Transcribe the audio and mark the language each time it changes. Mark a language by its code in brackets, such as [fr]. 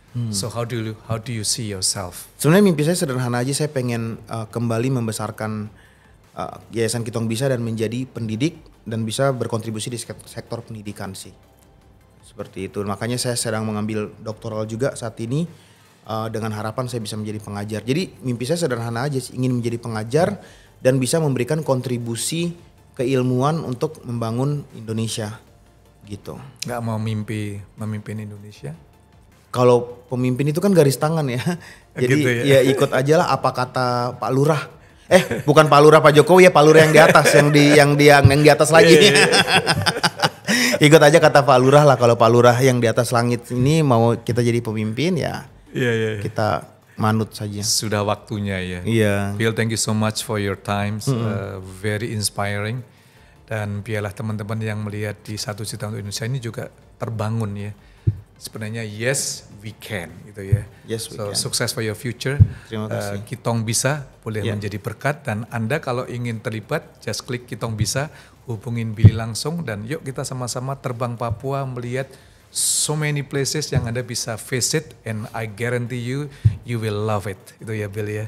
[en] So how do you see yourself? [id] Sebenarnya mimpi saya sederhana aja. Saya pengen kembali membesarkan Yayasan Kitong Bisa dan menjadi pendidik dan bisa berkontribusi di sektor pendidikan sih. Seperti itu. Makanya saya sedang mengambil doktoral juga saat ini dengan harapan saya bisa menjadi pengajar. Jadi mimpi saya sederhana aja sih, ingin menjadi pengajar dan bisa memberikan kontribusi keilmuan untuk membangun Indonesia gitu. Nggak mau memimpin Indonesia? Kalau pemimpin itu kan garis tangan ya. Jadi gitu ya ikut aja lah apa kata Pak Lurah. Bukan Pak Lurah Pak Jokowi ya, Pak Lurah yang di atas, yang di atas lagi. Ikut aja kata Pak Lurah lah. Kalau Pak Lurah yang di atas langit ini mau kita jadi pemimpin ya. Kita manut saja. Sudah waktunya ya. Iya. [en] Bill, thank you so much for your time. Very inspiring. [id] Dan biarlah teman-teman yang melihat di 1 Juta untuk Indonesia ini juga terbangun ya. Sebenarnya [en] yes we can [id] gitu ya. [en] Yes, we can. [id] Sukses [en] for your future. [id] Terima kasih. Kitong Bisa boleh menjadi berkat, dan Anda kalau ingin terlibat [en] just [id] klik Kitong Bisa, hubungin Billy langsung, dan yuk kita sama-sama terbang Papua melihat [en] so many places [id] yang Anda bisa [en] visit, and I guarantee you will love it. [id] Itu ya Bill ya.